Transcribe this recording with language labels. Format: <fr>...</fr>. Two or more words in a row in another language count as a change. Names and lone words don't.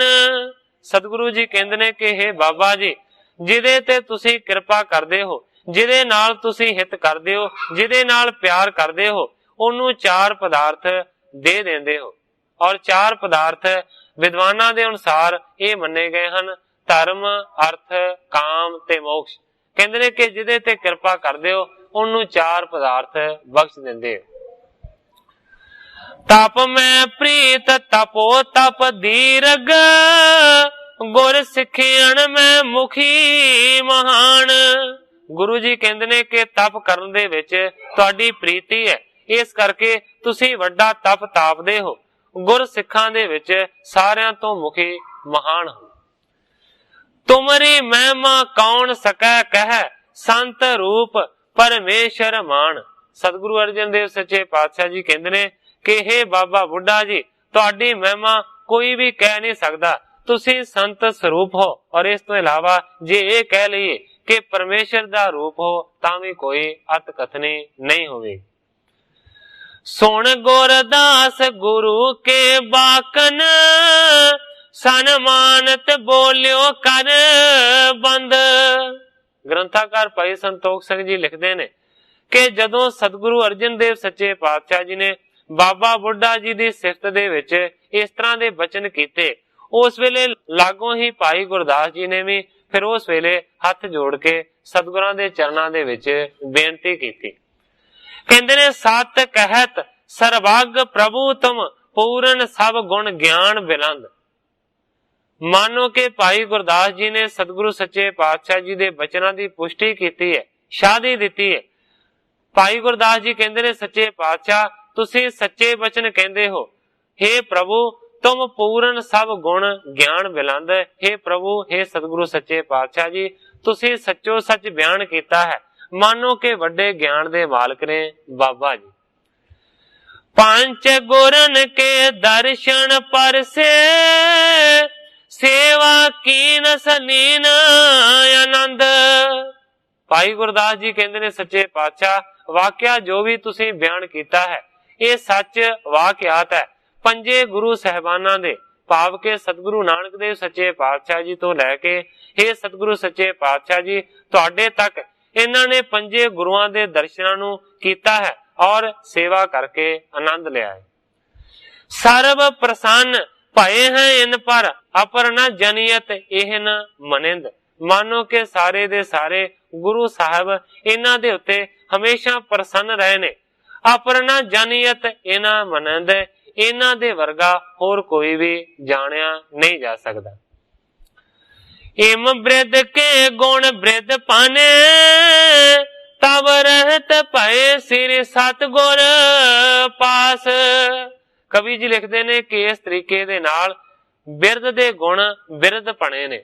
<pa>ਸਤਿਗੁਰੂ ਜੀ ਕਹਿੰਦੇ ਨੇ ਕਿ ਹੇ ਬਾਬਾ ਜੀ, ਜਿਦੇ ਤੇ ਤੁਸੀਂ ਕਿਰਪਾ ਕਰਦੇ ਹੋ, ਜਿਦੇ ਨਾਲ ਤੁਸੀਂ ਹਿਤ ਕਰਦੇ ਹੋ, ਜਿਦੇ ਨਾਲ ਪਿਆਰ ਕਰਦੇ ਹੋ, ਓਨੂੰ ਚਾਰ ਪਦਾਰਥ ਦੇ ਦਿੰਦੇ ਹੋ। ਔਰ ਚਾਰ ਪਦਾਰਥ ਵਿਦਵਾਨਾਂ ਦੇ ਅਨੁਸਾਰ ਯੇ ਮੰਨੇ ਗਏ ਹੈਂ, ਧਰਮ, ਅਰਥ, ਕਾਮ ਤੇ ਮੋਖ। ਕਹਿੰਦੇ ਨੇ ਕਿ ਜਿਦੇ ਤੇ ਕਿਰਪਾ ਕਰਦੇ ਹੋ ਓਨੂੰ ਚਾਰ ਪਦਾਰਥ ਬਖ਼ਸ਼ ਦਿੰਦੇ ਹੋ।</pa> <bra>तप में प्रीत तपो तप दीरग, गुर सिखियन में मुखी महान।</bra> <pa>ਗੁਰੂ ਜੀ ਕਹਿੰਦੇ ਨੇ ਕਿ ਤਪ ਕਰਨ ਦੇ ਵਿਚ ਤੁਹਾਡੀ ਪ੍ਰੀਤੀ ਹੈ, ਇਸ ਕਰਕੇ ਤੁਸੀਂ ਵੱਡਾ ਤਪ ਤਾਪਦੇ ਹੋ। ਗੁਰ ਸਿੱਖਾਂ ਦੇ ਵਿਚ ਸਾਰਿਆਂ ਤੋਂ ਮੁਖੀ ਮਹਾਨ ਹੋ।</pa> <bra>तुमरी महिमा कौन सकै कह, संत रूप परमेश्वर मान।</bra> <pa>ਸਤਿਗੁਰੂ ਅਰਜਨ ਦੇਵ ਸੱਚੇ ਪਾਤਸ਼ਾਹ ਜੀ ਕਹਿੰਦੇ ਨੇ ਕਿ ਹੇ ਬਾਬਾ ਬੁੱਢਾ ਜੀ, ਤੁਹਾਡੀ ਮਹਿਮਾ ਕੋਈ ਭੀ ਕਹਿ ਨਹੀਂ ਸਕਦਾ, ਤੁਸੀਂ ਸੰਤ ਸਰੂਪ ਹੋ। ਔਰ ਇਸ ਤੋਂ ਇਲਾਵਾ ਜੇ ਯੇ ਕਹਿ ਲਈਏ ਕਿ ਪਰਮੇਸ਼ਰ ਦਾ ਰੂਪ ਹੋ ਤਾਂ ਭੀ ਕੋਈ ਅਤਿ ਕਥਨੀ ਨਹੀਂ ਹੋਗੀ।</pa> <bra>सुन गोरदास गुरु के बाकन, सन्मानत बोलियो कर बंद।</bra> <pa>ਗ੍ਰੰਥਕਾਰ ਭਾਈ ਸੰਤੋਖ ਸਿੰਘ ਜੀ ਲਿਖਤੇ ਨੇ ਕਿ ਜਦੋਂ ਸਤਿਗੁਰੂ ਅਰਜਨ ਦੇਵ ਸੱਚੇ ਪਾਤਸ਼ਾਹ ਜੀ ਨੇ ਬਾਬਾ ਬੁੱਢਾ ਜੀ ਕੀ ਸਿਫ਼ਤ ਦੇ ਵਿਚ ਇਸ ਤਰ੍ਹਾਂ ਕੇ ਬਚਨ ਕੀਏ, ਉਸ ਵੇਲੇ ਲਾਗੋਂ ਹੀ ਭਾਈ ਗੁਰਦਾਸ ਜੀ ਨੇ ਭੀ ਫਿਰ ਉਸ ਵੇਲੇ ਹੱਥ ਜੋੜ ਕੇ ਸਤਿਗੁਰਾਂ ਦੇ ਚਰਨਾਂ ਦੇ ਵਿਚ ਬੇਨਤੀ ਕੀ। ਕਹਿੰਦੇ ਨੇ</pa> <bra>सत कहत सर्वग प्रभु तुम, पूर्ण सब गुण ज्ञान बिलंद।</bra> <pa>ਮਾਨੋ ਕੇ ਭਾਈ ਗੁਰਦਾਸ ਜੀ ਨੇ ਸਤਿਗੁਰੂ ਸੱਚੇ ਪਾਤਸ਼ਾਹ ਜੀ ਦੇ ਬਚਨਾਂ ਦੀ ਪੁਸ਼ਟੀ ਕੀ ਹੈ, ਸ਼ਾਦੀ ਦੀ ਹੈ। ਭਾਈ ਗੁਰਦਾਸ ਜੀ ਕਹਿੰਦੇ ਨੇ ਸੱਚੇ ਪਾਤਸ਼ਾਹ ਤੁਸੀਂ ਸੱਚੇ ਬਚਨ ਕਹਿੰਦੇ ਹੋ,</pa> <bra>हे प्रभु तुम पूर्ण सब गुण ज्ञान बिलंद।</bra> <pa>ਹੇ ਪ੍ਰਭੂ, ਹੇ ਸਤਿਗੁਰੂ ਸੱਚੇ ਪਾਤਸ਼ਾਹ ਜੀ ਤੁਸੀਂ ਸੱਚੋ ਸੱਚ ਬਿਆਨ ਕੀਆ ਹੈ, ਮਾਨੋ ਕੇ ਵੱਡੇ ਗਿਆਨ ਦੇ ਮਾਲਕ ਨੇ ਬਾਬਾ ਜੀ।</pa> <bra>पंच गुरन के दर्शन पर से, सेवा कीन सलीन आनंद।</bra> <pa>ਭਾਈ ਗੁਰਦਾਸ ਜੀ ਕਹਿੰਦੇ ਨੇ ਸੱਚੇ ਪਾਤਸ਼ਾਹ ਵਾਕਿਆ ਜੋ ਭੀ ਤੁਸੀਂ ਬਿਆਨ ਕੀਆ ਹੈ ਯੇ ਸੱਚ ਵਾਕਿਆਤ ਹੈ। ਪੰਜੇ ਗੁਰੂ ਸਾਹਿਬਾਨਾਂ ਦੇ ਭਾਵ ਕੇ ਸਤਿਗੁਰੂ ਨਾਨਕ ਦੇਵ ਸੱਚੇ ਪਾਤਸ਼ਾਹ ਜੀ ਤੋਂ ਲੈਕੇ ਹੇ ਸਤਿਗੁਰੂ ਸੱਚੇ ਪਾਤਸ਼ਾਹ ਜੀ ਤੁਹਾਡੇ ਤਕ ਇਨ੍ਹਾਂ ਨੇ ਪੰਜੇ ਗੁਰੂਆਂ ਦੇ ਦਰਸ਼ਨਾਂ ਨੂੰ ਕੀਤਾ ਹੈ ਔਰ ਸੇਵਾ ਕਰਕੇ ਆਨੰਦ ਲੀਆ ਹੈ।</pa> <bra>सर्व प्रसन्न भये हैं इन पर, अपर न जनियत एहन मनिंद।</bra> <pa>ਮਾਨੋ ਕੇ ਸਾਰੇ ਦੇ ਸਾਰੇ ਗੁਰੂ ਸਾਹਿਬ ਇਨ੍ਹਾਂ ਦੇ ਉੱਤੇ ਹਮੇਸ਼ਾ ਪ੍ਰਸੰਨ ਰਹੇ ਨੇ।</pa> <bra>अपर न जनियत इना मनिंद,</bra> <pa>ਇਨ੍ਹਾਂ ਦੇ ਵਰਗਾ ਹੋਰ ਕੋਈ ਭੀ ਜਾਣਿਆ ਨਹੀਂ ਜਾ ਸਕਦਾ।</pa> <bra>इम बृद के गुण बृद पाने, तब रहत भये सिर सतगुर पास।</bra> <pa>ਕਵੀ ਜੀ ਲਿਖਤੇ ਨੇ ਕਿ ਇਸ ਤਰੀਕੇ ਦੇ ਨਾਲ ਬਿਰਦ ਦੇ ਗੁਣ ਬਿਰਦ ਬਣੇ ਨੇ।</pa>